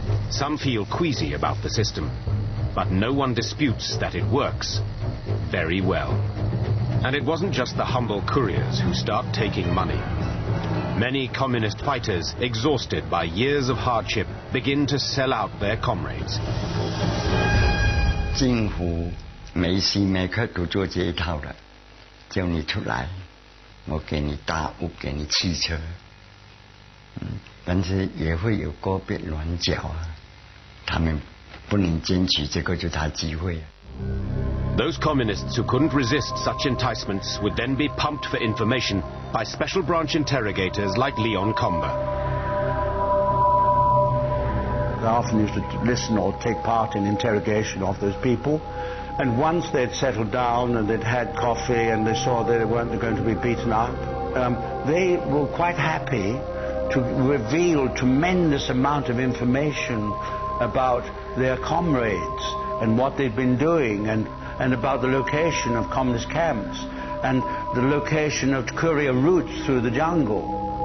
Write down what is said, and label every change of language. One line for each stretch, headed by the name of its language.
English: Some feel queasy about the system, but no one disputes that it works very well. And it wasn't just the humble couriers who start taking money. Many communist fighters, exhausted by years of hardship, begin to sell out their comrades.
Chinese: 政府每时每刻都做这一套的，叫你出来，我给你大屋，给你汽车，但是也会有个别软脚啊，他们不能争取这个就他机会。
English: Those communists who couldn't resist such enticements would then be pumped for information by special branch interrogators like Leon Comber. They often used to listen or take part in interrogation of those people, and once they'd settled down and they'd had coffee and they saw that they weren't going to be beaten up, they were quite happy to reveal tremendous amount of information about their comrades and what they'd been doing and about the location of communist camps and the location of courier routes through the jungle.